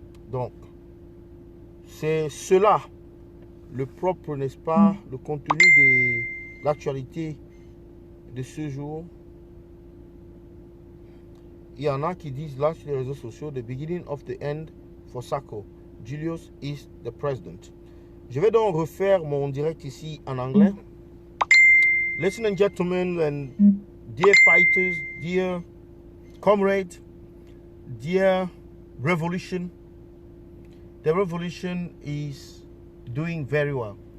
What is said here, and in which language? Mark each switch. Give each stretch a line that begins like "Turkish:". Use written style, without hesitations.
French: Donc, c'est cela le propre, n'est-ce pas, le contenu de l'actualité de ce jour. Il y en a qui disent là sur les réseaux sociaux,
English: the beginning of the end for Sako. Julius is the president.
French: Je vais donc refaire mon direct ici en anglais.
English: Ladies and gentlemen, and dear fighters, dear comrades, dear revolution, the revolution is doing very well.